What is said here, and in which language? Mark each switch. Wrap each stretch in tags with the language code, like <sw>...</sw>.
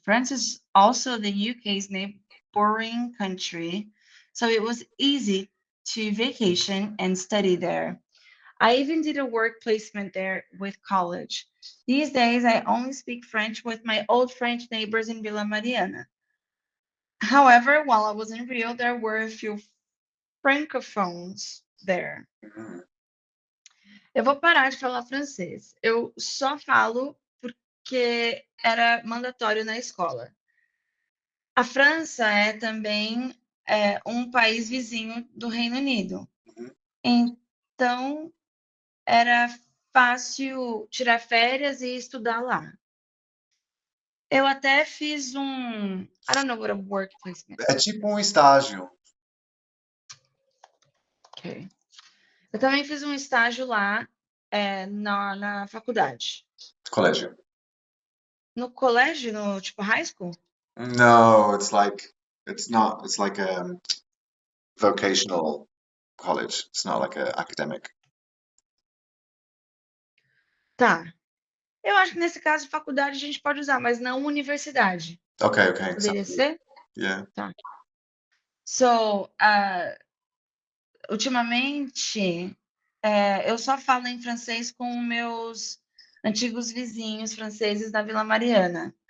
<en>France is also the UK's neighboring country, so it was easy to vacation and study there. I even did a work placement there with college. These days, I only speak French with my old French neighbors in Villa Mariana. However, while I was in Rio, there were a few francophones there. Mhm.</en> <pt>Eu vou parar de falar francês. Eu só falo porque era mandatório na escola. A França é também um país vizinho do Reino Unido. Mhm. Então, era fácil tirar férias e estudar lá. Eu até fiz</pt> <en>I don't know what a work placement</en> <pt>É tipo um estágio.</pt> <en>okay.</en> <pt>Eu também fiz um estágio lá, na faculdade. Colégio. No colégio, no tipo high school?</pt> <en>No, it's not. It's like a vocational college. It's not like a academic.</en> <pt>Tá. Eu acho que nesse caso, faculdade a gente pode usar, mas não universidade.</pt> <en>Okay, okay.</en> <pt>Poderia</pt> <en>Sounds good.</en> <pt>ser?</pt> <en>Yeah.</en> <pt>Tá. So, ultimamente, eu só falo em francês com meus antigos vizinhos franceses da Vila Mariana.</pt>